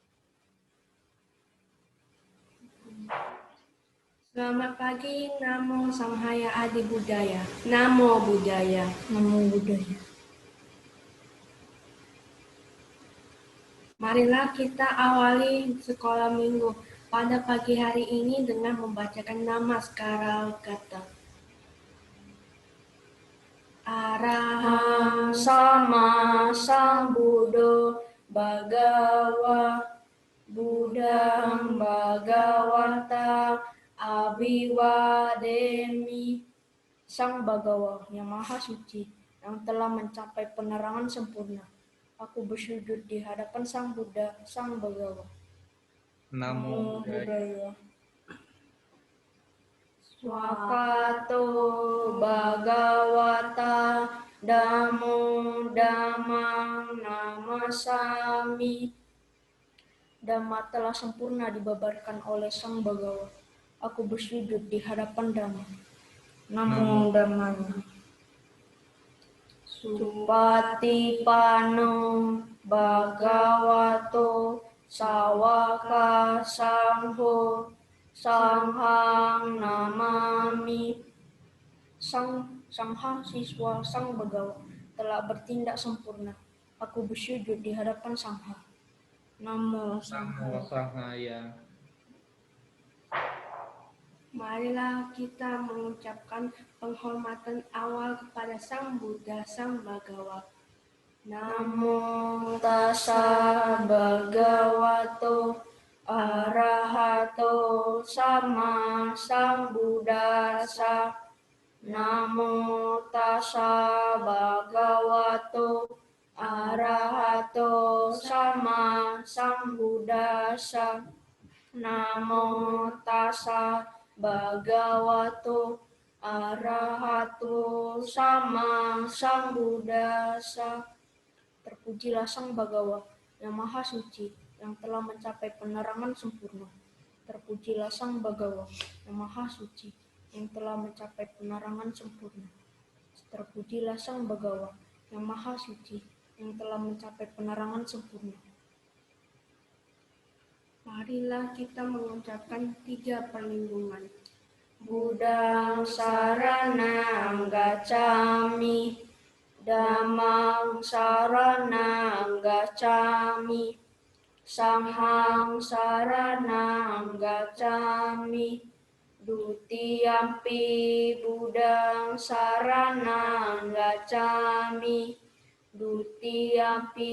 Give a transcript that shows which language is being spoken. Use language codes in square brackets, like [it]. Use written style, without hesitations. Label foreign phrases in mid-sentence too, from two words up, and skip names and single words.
[id] Selamat pagi, [pi] Namo Samhaya Adi Buddhaya. Namo Buddhaya. Namo Buddhaya. [id] Marilah kita awali sekolah minggu pada pagi hari ini dengan membacakan [pi] Namaskara kata. Arahang sama sambuddho bhagava buddhang bhagavata abiwademi. [id] Sang Bhagawa yang maha suci yang telah mencapai penerangan sempurna. Aku bersujud di hadapan Sang Buddha, Sang Bhagawa. [pi] Namo Buddhaya. Swakato Bhagavata Dhammo Dhammang Namasami. [id] Dhamma telah sempurna dibabarkan oleh Sang Bhagawa. Aku bersujud di hadapan Dhamma. [pi] Namo Dhammaya. Supatipano Bhagavato Sawaka Sangho Sanghang Namami. [id] Sangha siswa Sang Bhagawa telah bertindak sempurna. Aku bersujud di hadapan Sangha. [pi] Namo Sangha. Namo Sangaya. [id] Marilah kita mengucapkan penghormatan awal kepada Sang Buddha, Sang Bagawa. [pi] Namo tassa bhagavato arahato sama sambuddhassa. Namo tassa bhagavato arahato sama sambuddhassa. Namo tassa bhagavato arahato sama sambuddhassa. [id] Terpujilah Sang Bagawa yang Maha Suci yang telah mencapai penerangan sempurna. Terpujilah Sang Bagawa yang Maha Suci yang telah mencapai penerangan sempurna. Terpujilah Sang Bagawa yang Maha Suci yang telah mencapai penerangan sempurna. Marilah kita mengucapkan 3 perlindungan. [pi] Buddhang saranang gacchami, Dhammang saranang gacchami, Sanghang saranang gacchami, Dutiyampi Buddhang saranang gacchami, Dutiyampi